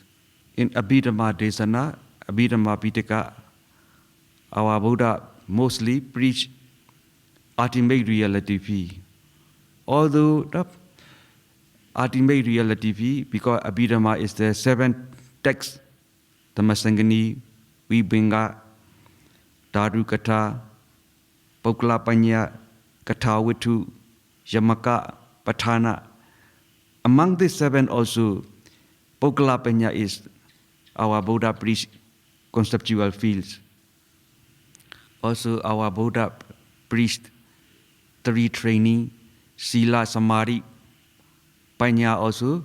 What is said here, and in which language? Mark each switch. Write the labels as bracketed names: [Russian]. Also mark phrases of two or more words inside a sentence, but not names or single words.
[Pali] In Abhidhamma Desana, Abhidhamma Pitaka, [English] our Buddha mostly preached ultimate reality field. Although the ultimate reality field, because Abhidhamma is the 7th text, Dhammasangani, Vibhinga, Dhatu Katha, Pokala Panya, Katha Vittu, Yamaka, Patthana. Among these 7 also, Pokala Panya is our Buddha preached conceptual fields. Also, our Buddha preached 3 training, [Pali] Sila, Samadhi, Panya also.